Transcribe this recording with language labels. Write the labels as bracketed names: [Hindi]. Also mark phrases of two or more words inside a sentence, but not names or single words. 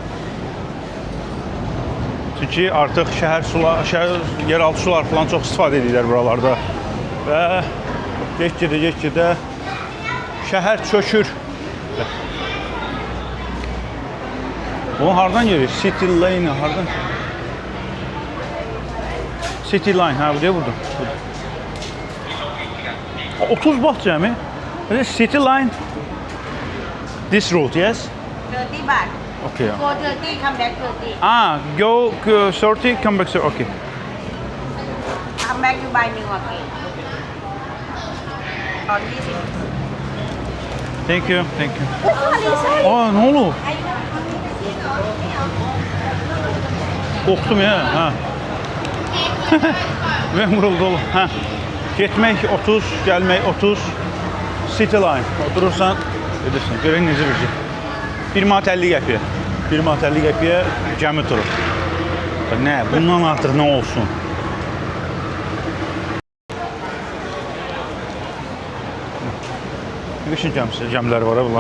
[Azerbaijani] Çünki artıq yeraltı sular falan çox istifadə edirlər buralarda. Və get-gedə şəhər çökür. Bunu hardan gelir? City Line hardan? City Line, ha, buraya vurdum. 30 baht cəmi. City Line. [English] This route, yes? 30 baht. Okay. Go 30, come back 30. Go 30, come back 30. Okay. Come back, you buy new again. On 20. Thank you. [Turkish] Aa, ne olur? Korktum ya. Ha. Ben vuruldu oğlum. Ha. [Azerbaijani] Getmək 30, gəlmək 30. City Line. Oturursan, edirsən. Görək necə bir şey. 1 manat 50 qəpiyə. 1 manat 50 qəpiyə gəmi turu. Nə? Bundan artıq nə olsun? Qışın gəmiləri var bunlar.